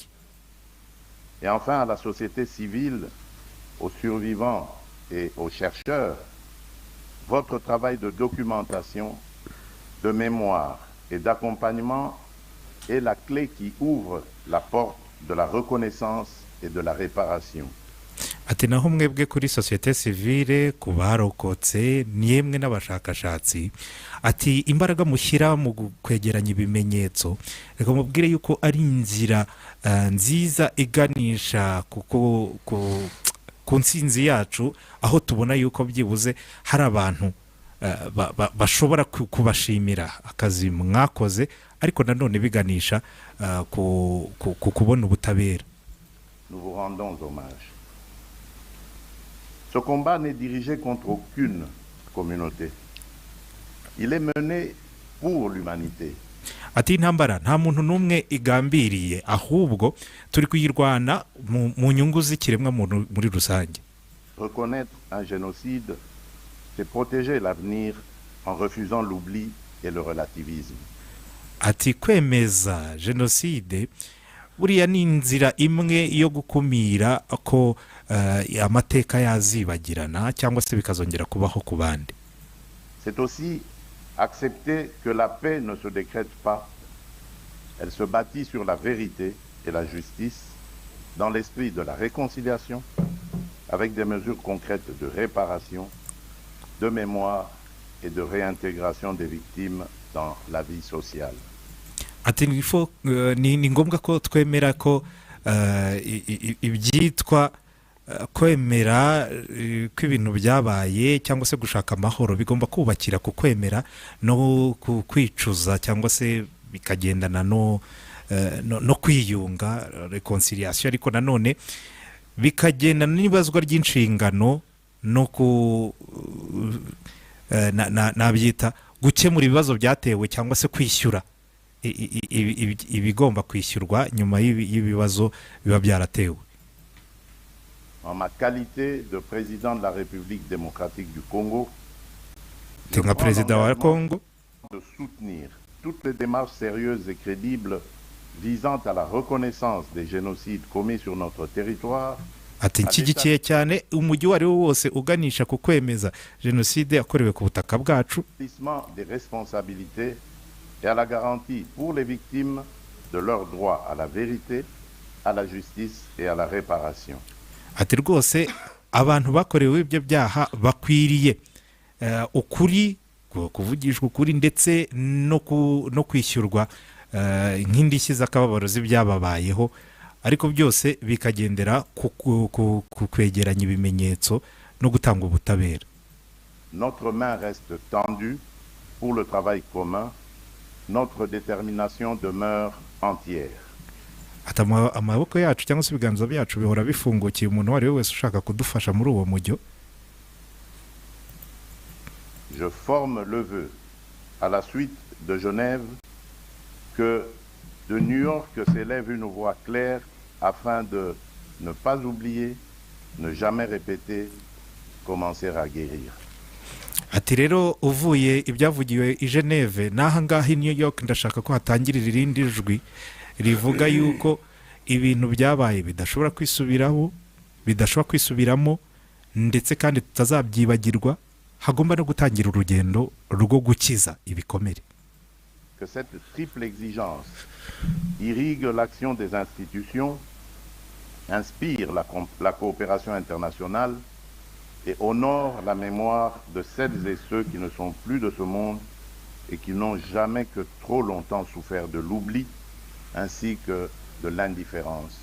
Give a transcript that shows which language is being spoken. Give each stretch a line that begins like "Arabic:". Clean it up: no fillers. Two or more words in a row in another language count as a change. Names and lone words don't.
French: Et enfin à la société civile, aux survivants et aux chercheurs, votre travail de documentation, de mémoire et d'accompagnement est la clé qui ouvre la porte de la reconnaissance et de la réparation.
Kinyarwanda: Ati naho mwebwe kuri
French: société civile,
Kinyarwanda: ku barokotse n'yemwe n'abashakashatsi, ati imbaraga mushyira mu kwegeranya ibimenyetso, reka mubwire yuko ari inzira nziza iganisha ku nsinzi yacu, aho tubona yuko byibuze hari abantu bashobora kubashimira akazi mwakoze, ariko nanone biganisha ku kubona ubutabera.
French: Nous vous rendons hommage. Ce combat n'est dirigé contre aucune communauté. Il est mené pour l'humanité.
Kinyarwanda: Ati intambara nta muntu n'umwe igambiriye, ahubwo turi kuyirwana mu nyungu z'ikiremwa muntu muri rusange.
French: Reconnaître un génocide, c'est protéger l'avenir en refusant l'oubli et le relativisme.
Kinyarwanda: Ati kwemeza jenoside buriya ni inzira imwe yo gukumira ko amateka yazibagirana cyangwa se bikazongera kubaho ku bandi.
French: C'est aussi accepter que la paix ne se décrète pas. Elle se bâtit sur la vérité et la justice dans l'esprit de la réconciliation avec des mesures concrètes de réparation, de mémoire et de réintégration des victimes dans la vie sociale.
Kinyarwanda: Ati ni ngombwa ko twemera ko ibyitwa kwemera ko ibintu byabaye cyangwa se gushaka amahoro bigomba kubakira ku kwemera no kwicuza cyangwa se bikagendana no kwiyunga, reconciliation, ariko nanone bikagendana n'ibazwa ry'inshingano no nabyita gukemura ibibazo byatewe cyangwa se kwishyura ibigomba kwishyurwa nyuma y'ibibazo biba byaratewe.
French: En ma qualité de président de la République démocratique du Congo, je prends l'engagement de soutenir toutes les démarches sérieuses et crédibles visant à la reconnaissance des génocides commis sur notre territoire.
Kinyarwanda: Ati nshyigikiye cyane umujyi wari wose uganisha ku kwemeza jenoside yakorewe ku butaka bwacu,
French: des responsabilités et à la garantie pour les victimes de leur droit à la vérité, à la justice et à la réparation.
Kinyarwanda: Ati rwose abantu bakorewe ibyo byaha bakwiriye ukuri, kuvugishwa ukuri ndetse no kwishyurwa nk'indishyi z'akababaro z'ibyababayeho, ariko byose bikagendera ku kwegeranya ibimenyetso no gutanga ubutabera.
French: notre main reste tendue pour le travail commun. Notre détermination demeure entière.
Kinyarwanda: ati amaboko yacu cyangwa se ibiganza byacu bihora bifungukiye umuntu uwo ari we wese ushaka kudufasha muri uwo mujyo.
French: Je forme le vœu à la suite de Genève que de New York s'élève une voix claire afin de ne pas oublier, ne jamais répéter, commencer à guérir.
Kinyarwanda: ati rero uvuye ibyavugiwe i Geneve n'aha ngaha i New York ndashaka ko hatangirira irindi jwi rivuga yuko ibintu byabaye bidashobora kwisubiramo ndetse kandi tutazabyibagirwa, hagomba no gutangira urugendo rwo gukiza ibikomere.
French: Que cette triple exigence irrigue l'action des institutions, inspire la coopération internationale et honore la mémoire de celles et ceux qui ne sont plus de ce monde et qui n'ont jamais que trop longtemps souffert de l'oubli ainsi que de l'indifférence.